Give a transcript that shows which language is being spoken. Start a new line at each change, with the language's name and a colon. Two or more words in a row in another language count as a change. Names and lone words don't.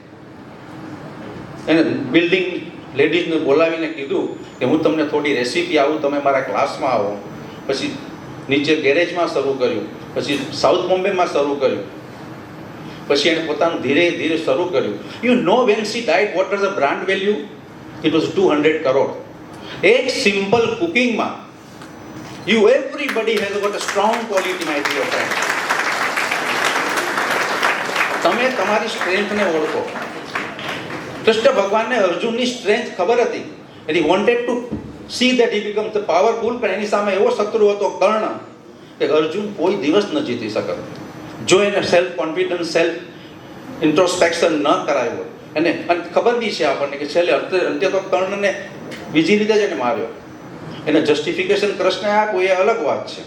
Gujarati: એને બિલ્ડિંગ લેડીઝને બોલાવીને કીધું કે હું તમને થોડી રેસીપી આવું, તમે મારા ક્લાસમાં આવો. પછી નીચે ગેરેજમાં શરૂ કર્યું, પછી સાઉથ બોમ્બેમાં શરૂ કર્યું, પછી એને પોતાનું ધીરે ધીરે શરૂ કર્યું.
English: you know when she died what was the brand value? it was 200
Gujarati: કરોડ. એક
English: simple cooking everybody has got a strong quality, my dear friend.
Gujarati: તમે તમારી સ્ટ્રેન્થને ઓળખો. કૃષ્ણ ભગવાનને અર્જુનની સ્ટ્રેન્થ ખબર હતી,
English: and he wanted to see that he becomes the powerful,
Gujarati: પણ એની સામે એવો શત્રુ હતો કર્ણ, કે અર્જુન કોઈ દિવસ ન જીતી શકે જો એને
English: self confidence self introspection
Gujarati: ન કરાયું હોય. અને ખબર બી છે આપણને કે છેલ્લે અંતે તો કર્ણને બીજી રીતે જ એને માર્યો. એને જસ્ટિફિકેશન કૃષ્ણે આપ્યું એ અલગ વાત છે.